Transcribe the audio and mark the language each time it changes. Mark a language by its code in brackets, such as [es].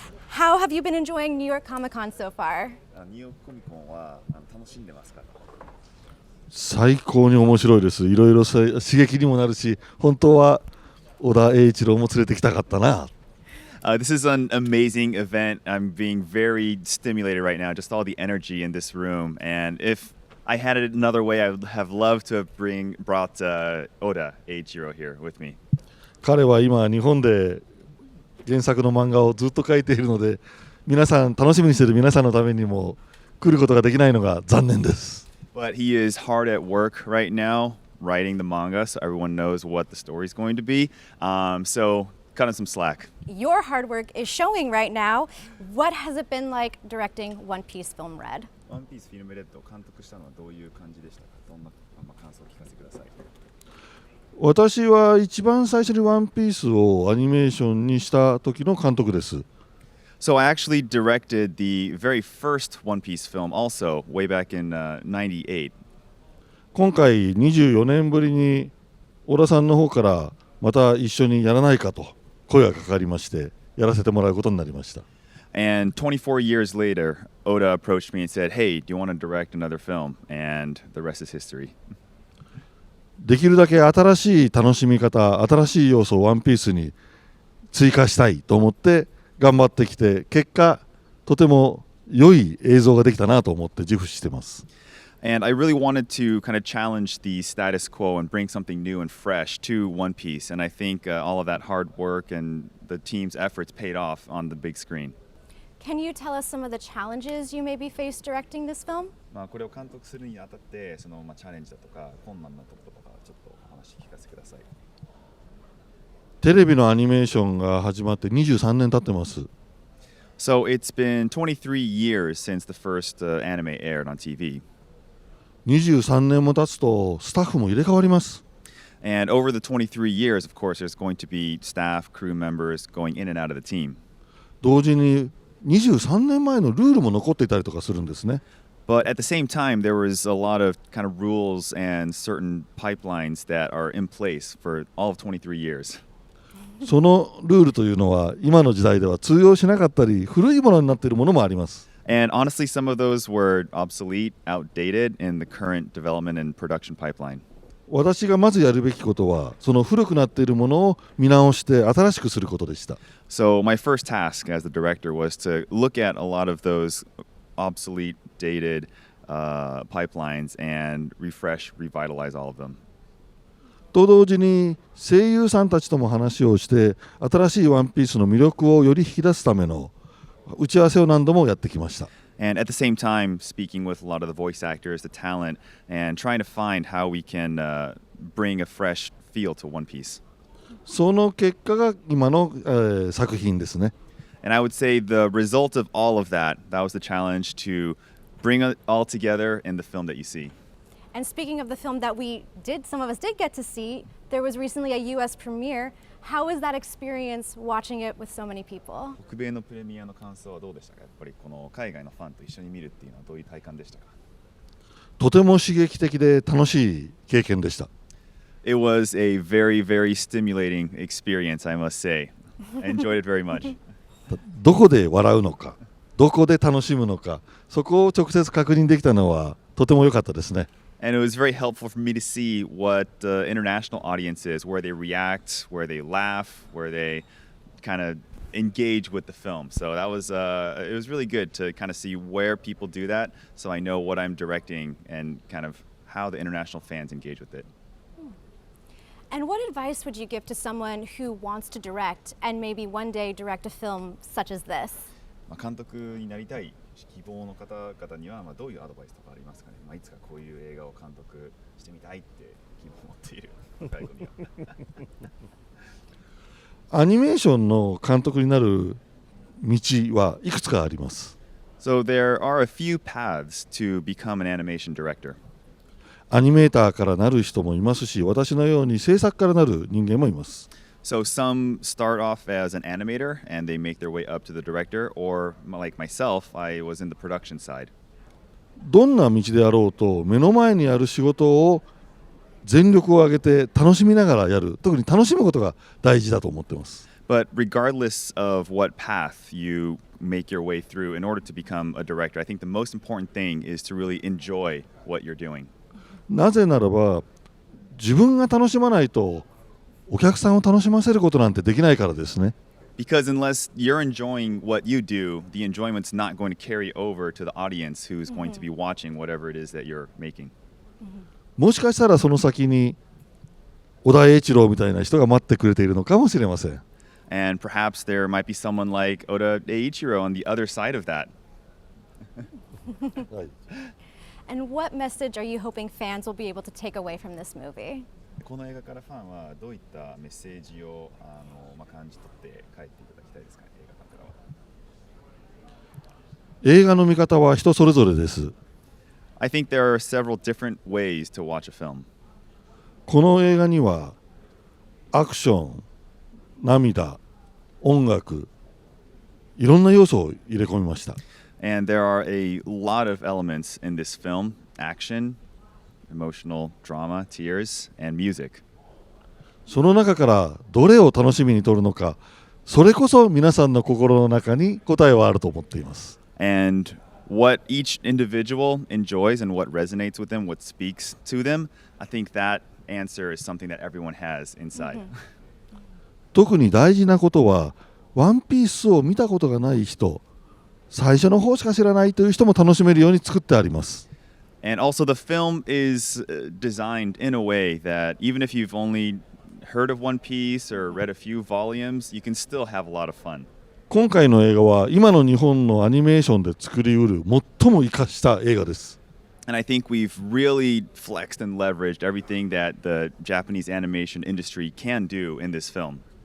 [en] How have you been enjoying New York Comic Con so far? [ja] ニューヨークコミコンは楽しんでますか？最高に面白いです。いろいろ刺激にもなるし、本当は小田栄一郎も連れてきたかったな。 [en] This is an amazing event. I'm being very stimulated right now, just all the energy in this room. And if I had it another way, I would have loved to have brought Oda Eiichiro here with me. [ja] 彼は今日本で原作の漫画をずっと描いているので、皆さん楽しみにしている皆さんのためにも来ることができないのが残念です。 [en] But he is hard at work right now, writing the manga, so everyone knows what the story is going to be. So cut him some slack. Your hard work is showing right now. What has it been like directing One Piece Film Red? [ja] ワンピースフィルムレッドを監督したのはどういう感じでしたか？どんな感想を聞かせてください。私は一番最初にワンピースをアニメーションにした時の監督です。 [en] So I actually directed the very first One Piece film also way back in 98. [ja] 今回24年ぶりに小田さんの方からまた一緒にやらないかと声がかかりましてやらせてもらうことになりました。 [en] And 24 years later, Oda approached me and said, "Hey, do you want to direct another film?" And the rest is history. [ja] できるだけ新しい楽しみ方、新しい要素をワンピースに追加したいと思って頑張ってきて、結果とても良い映像ができたなと思って自負してます。 [en] And I really wanted to kind of challenge the status quo and bring something new and fresh to One Piece. And I think all of that hard work and the team's efforts paid off on the big screen. Can you tell us some of the challenges you maybe faced directing this film? [ja] これを監督するにあたってチャレンジだとか困難なところとかちょっとお話聞かせてください。テレビのアニメーションが始まって23年経ってます。 [en] So it's been 23 years since the first anime aired on TV. [ja] 23年も経つとスタッフも入れ替わります。 [en] And over the 23 years, of course, there's going to be staff, crew members going in and out of the team. [ja] 同時に23年前のルールも残っていたりとかするんですね。 [en] But at the same time, there was a lot of kind of rules and certain pipelines that are in place for all of 23 years. [ja] そのルールというのは今の時代では通用しなかったり古いものになっているものもあります。 [en] And honestly, some of those were obsolete, outdated in the current development and production pipeline. [ja] 私がまずやるべきことはその古くなっているものを見直して新しくすることでした。 [en] So my first task as the director was to look at a lot of those obsolete, dated pipelines and refresh, revitalize all of them. [ja] と同時に声優さんたちとも話をして新しいワンピースの魅力をより引き出すための打ち合わせを何度もやってきました。 [en] And at the same time, speaking with a lot of the voice actors, the talent, and trying to find how we can bring a fresh feel to One Piece. [ja] その結果が今の、作品ですね。 [en] And I would say the result of all of that, that was the challenge to bring it all together in the film that you see. And speaking of the film that some of us did get to see, there was recently a US premiere. How was that experience watching it with so many people? [ja] 北米のプレミアの感想はどうでしたか？やっぱりこの海外のファンと一緒に見るっていうのはどういう体感でしたか？とても刺激的で楽しい経験でした。 [en] It was a very, very stimulating experience, I must say. I enjoyed it very much. [ja] どこで笑うのか、どこで楽しむのか、そこを直接確認できたのはとても良かったですね。 [en] And it was very helpful for me to see what the international audience is, where they react, where they laugh, where they kind of engage with the film. So that was it was really good to kind of see where people do that, so I know what I'm directing and kind of how the international fans engage with it. And what advice would you give to someone who wants to direct and maybe one day direct a film such as this? [ja] 監督になりたい希望の方々にはどういうアドバイスとかありますかね。いつかこういう映画を監督してみたいって希望を持っている外国には。アニメーションの監督になる道はいくつかあります。 [en] So there are a few paths to become an animation director. [ja] アニメーターからなる人もいますし、私のように制作からなる人間もいます。 [en] So some start off as an animator and they make their way up to the director, or like myself, I was in the production side. [ja] どんな道であろうと目の前にある仕事を全力を挙げて楽しみながらやる、特に楽しむことが大事だと思っています。 [en] But regardless of what path you make your way through in order to become a director, I think the most important thing is to really enjoy what you're doing. [ja] なぜならば自分が楽しまないとお客さんを楽しませることなんてできないからですね。 [en] Because unless you're enjoying what you do, the enjoyment's not going to carry over to the audience who's going to be watching whatever it is that you're making. [ja] もしかしたらその先に小田栄一郎みたいな人が待ってくれているのかもしれません。 [en] And perhaps there might be someone like Oda Eiichiro on the other side of that. [ja] はい、 [en] And what message are you hoping fans will be able to take away from this movie? [ja] この映画からファンはどういったメッセージを感じ取って帰っていただきたいですかね、映画館からは。映画の見方は人それぞれです。 [en] I think there are several different ways to watch a film. [ja] この映画にはアクション、涙、音楽、いろんな要素を入れ込みました。 [en] And there are a lot of elements in this film: action, emotional drama, tears, and music. [ja] その中からどれを楽しみに撮るのか、それこそ皆さんの心の中に答えはあると思っています。 [en] And what each individual enjoys and what resonates with them, what speaks to them, I think that answer is something that everyone has inside. [ja] 特に大事なことは、ワンピースを見たことがない人、最初の方しか知らないという人も楽しめるように作ってあります。 [en] And also the film is designed in a way that even if you've only heard of One Piece or read a few volumes, you can still have a lot of fun. [ja] 今回の映画は今の日本のアニメーションで作りうる最も生かした映画です。 [en] And I think we've really flexed and leveraged everything that the Japanese animation industry can do in this film.